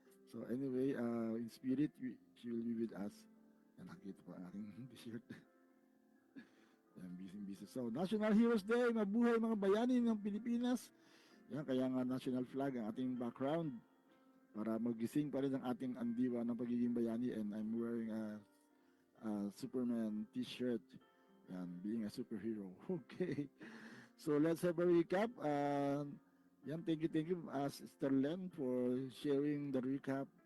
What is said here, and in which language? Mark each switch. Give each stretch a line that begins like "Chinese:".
English: So anyway, in spirit, she will be with us.
Filipino: Yan, nakita po ang aking t-shirt. Yan, busy. So, National Heroes Day, mabuhay mga bayani ng Pilipinas. Yan, kaya nga national flag ang ating background para magising pa rin ang ating andiwa ng pagiging bayani.
English: And I'm wearing a Superman t-shirt. Yan, being a superhero. Okay. So, let's have a recap. Yan, thank you, Sister Len, for sharing the recap.